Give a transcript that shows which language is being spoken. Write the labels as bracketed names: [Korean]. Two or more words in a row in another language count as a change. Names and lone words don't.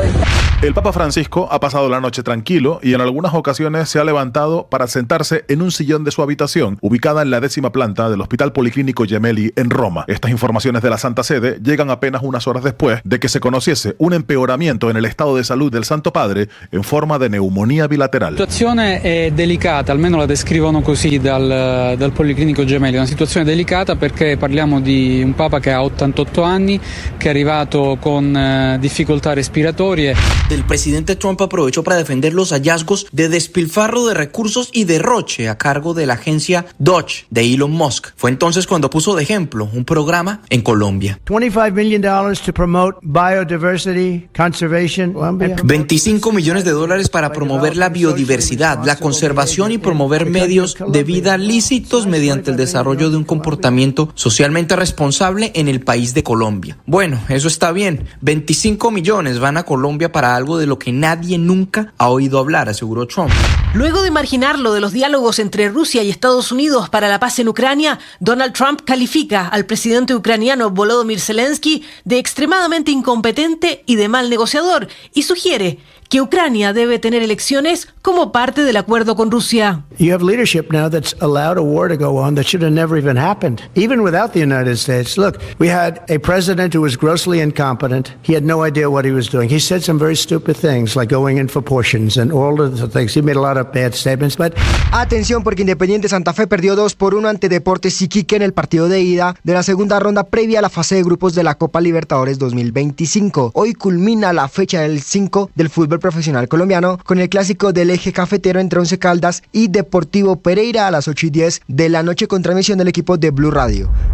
[Spanish] El Papa Francisco ha pasado la noche tranquilo y en algunas ocasiones se ha levantado para sentarse en un sillón de su habitación, ubicada en la 10ª planta del Hospital Policlínico Gemelli en Roma. Estas informaciones de la Santa Sede llegan apenas unas horas después de que se conociese un empeoramiento en el estado de salud del Santo Padre en forma de neumonía bilateral. [Italian] La situazione è delicata, almeno la descrivono così dal Policlinico Gemelli, una situazione delicata perché parliamo di un Papa che ha 88 anni, che è arrivato con difficoltà respiratorie. [Spanish] El presidente Trump aprovechó para defender los hallazgos de despilfarro de recursos y derroche a cargo de la agencia Dodge de Elon Musk. Fue entonces cuando puso de ejemplo un programa en Colombia. [English] $25 million to promote biodiversity, conservation. [Spanish] 25 millones de dólares para promover la biodiversidad, la conservación y promover medios de vida lícitos mediante el desarrollo de un comportamiento socialmente responsable en el país de Colombia. Bueno, eso está bien. 25 millones van a Colombia para algo de lo que nadie nunca ha oído hablar, aseguró Trump. Luego de marginarlo de los diálogos entre Rusia y Estados Unidos para la paz en Ucrania, Donald Trump califica al presidente ucraniano Volodymyr Zelensky de extremadamente incompetente y de mal negociador y sugiere que Ucrania debe tener elecciones como parte del acuerdo con Rusia. [English] You have leadership now that's allowed a war to go on that should have never even happened, even without the United States. Look, we had a president who was grossly incompetent. He had no idea what he was doing. He said some very stupid things like going in for portions and all of the things. He made a lot of bad statements, but... [Spanish] Atención, porque Independiente Santa Fe perdió 2-1 ante Deportes Iquique en el partido de ida de la segunda ronda previa a la fase de grupos de la Copa Libertadores 2025. Hoy culmina la fecha del 5 del fútbol profesional colombiano con el clásico del eje cafetero entre Once Caldas y Deportivo Pereira a las 8:10 de la noche con transmisión del equipo de Blue Radio.